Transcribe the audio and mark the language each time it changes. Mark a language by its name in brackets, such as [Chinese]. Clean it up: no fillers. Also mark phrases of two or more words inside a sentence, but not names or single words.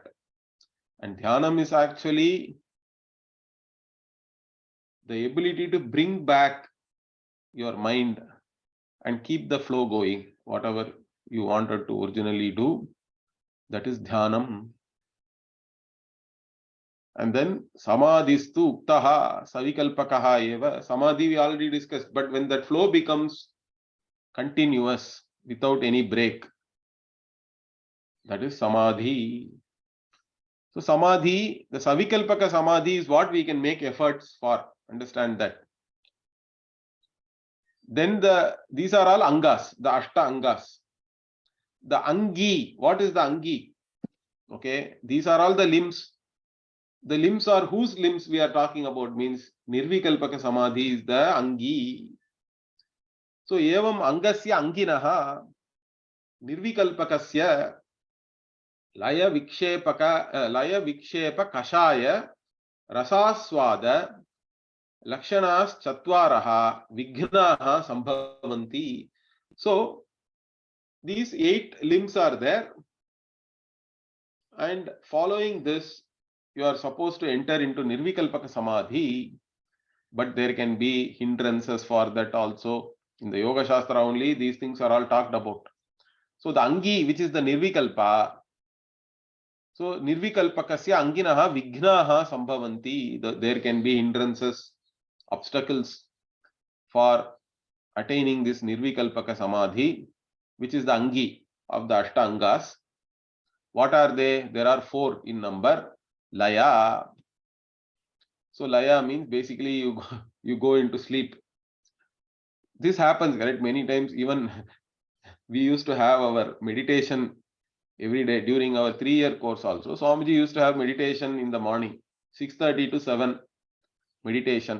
[English] And dhyanam is actually the ability to bring back your mind and keep the flow going. Whatever you wanted to originally do, that is dhyanam. And then [Sanskrit] samadhistu uktaha savikalpakaha eva. [English] Samadhi we already discussed, but when that flow becomes continuous without any break, that is samadhi. So samadhi, the [Sanskrit] savikalpaka samadhi [English] is what we can make efforts for. Understand that. Then these are all angas, the ashta angas. The angi, what is the angi? Okay, these are all the limbs. The limbs are whose limbs we are talking about, means [Sanskrit] nirvikalpaka samadhi [English] is the angi. [Sanskrit] So evam angasya anginaha nirvikalpakasya laya vikshepa kashaya rasaswada lakshanas chatvaraha vighnaha sambhavanti. [English] So these 8 limbs are there. And following this, you are supposed to enter into [Sanskrit] Nirvikalpaka Samadhi, [English] but there can be hindrances for that also. In the [Sanskrit] Yoga Shastra [English] only, these things are all talked about. So the Angi, which is the Nirvikalpa, so [Sanskrit] Nirvikalpakasya Anginaha Vignaha Sambhavanti, [English] there can be hindrances, obstacles for attaining this [Sanskrit] Nirvikalpaka Samadhi, [English] which is the Angi of the Ashtangas. What are they? There are 4 in number. Laya. So Laya means basically you go into sleep. This happens, correct? Many times, even we used to have our meditation every day during our 3-year course also. Swamiji used to have meditation in the morning, 6:30 to 7 meditation.